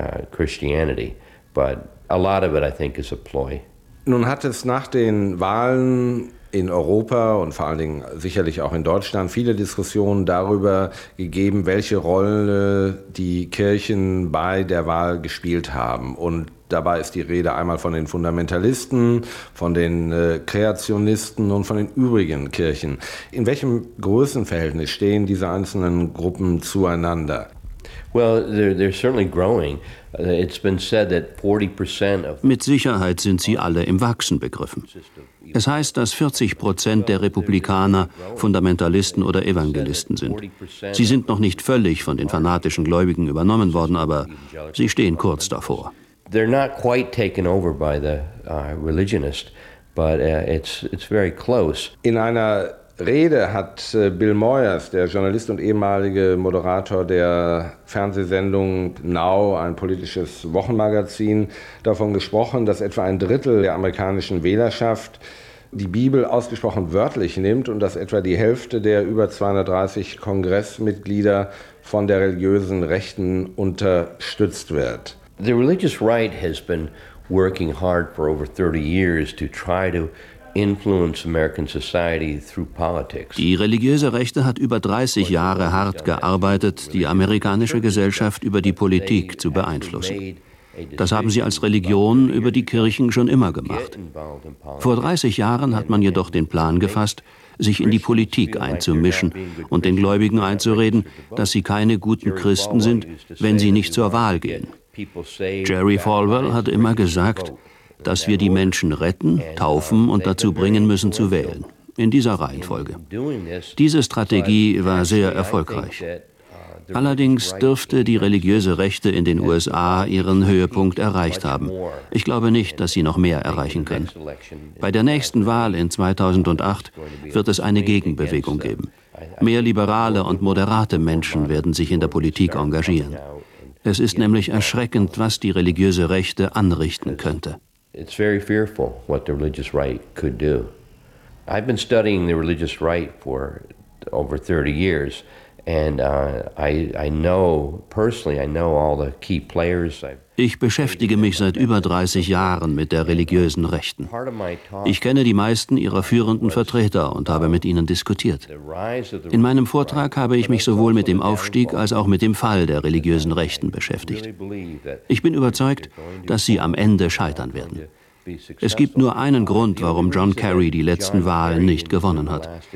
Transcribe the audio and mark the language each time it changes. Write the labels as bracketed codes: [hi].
[en] Christianity, but a lot of it, I think, is a ploy. [de] Nun hat es nach den Wahlen in Europa und vor allen Dingen sicherlich auch in Deutschland viele Diskussionen darüber gegeben, welche Rolle die Kirchen bei der Wahl gespielt haben. Und dabei ist die Rede einmal von den Fundamentalisten, von den Kreationisten und von den übrigen Kirchen. In welchem Größenverhältnis stehen diese einzelnen Gruppen zueinander? [en] Well, they're certainly growing. It's been said that 40% of [de] Mit Sicherheit sind sie alle im Wachsen begriffen. Es heißt, dass 40% der Republikaner Fundamentalisten oder Evangelisten sind. Sie sind noch nicht völlig von den fanatischen Gläubigen übernommen worden, aber sie stehen kurz davor. [en] They're not quite taken over by the religionist, but it's very close. [de] In einer Rede hat Bill Moyers, der Journalist und ehemalige Moderator der Fernsehsendung Now, ein politisches Wochenmagazin, davon gesprochen, dass etwa ein Drittel der amerikanischen Wählerschaft die Bibel ausgesprochen wörtlich nimmt und dass etwa die Hälfte der über 230 Kongressmitglieder von der religiösen Rechten unterstützt wird. [en] The religious right has been working hard for over 30 years to try to influence American society through politics. [de] Die religiöse Rechte hat über 30 Jahre hart gearbeitet, die amerikanische Gesellschaft über die Politik zu beeinflussen. Das haben sie als Religion über die Kirchen schon immer gemacht. Vor 30 Jahren hat man jedoch den Plan gefasst, sich in die Politik einzumischen und den Gläubigen einzureden, dass sie keine guten Christen sind, wenn sie nicht zur Wahl gehen. Jerry Falwell hat immer gesagt, dass wir die Menschen retten, taufen und dazu bringen müssen zu wählen. In dieser Reihenfolge. Diese Strategie war sehr erfolgreich. Allerdings dürfte die religiöse Rechte in den USA ihren Höhepunkt erreicht haben. Ich glaube nicht, dass sie noch mehr erreichen können. Bei der nächsten Wahl in 2008 wird es eine Gegenbewegung geben. Mehr liberale und moderate Menschen werden sich in der Politik engagieren. Es ist nämlich erschreckend, was die religiöse Rechte anrichten könnte. [en] It's very fearful what the religious right could do. I've been studying the religious right for over 30 years and I know personally all the key players. [de] Ich beschäftige mich seit über 30 Jahren mit der religiösen Rechten. Ich kenne die meisten ihrer führenden Vertreter und habe mit ihnen diskutiert. In meinem Vortrag habe ich mich sowohl mit dem Aufstieg als auch mit dem Fall der religiösen Rechten beschäftigt. Ich bin überzeugt, dass sie am Ende scheitern werden. Es gibt nur einen Grund, warum John Kerry die letzten Wahlen nicht gewonnen hat.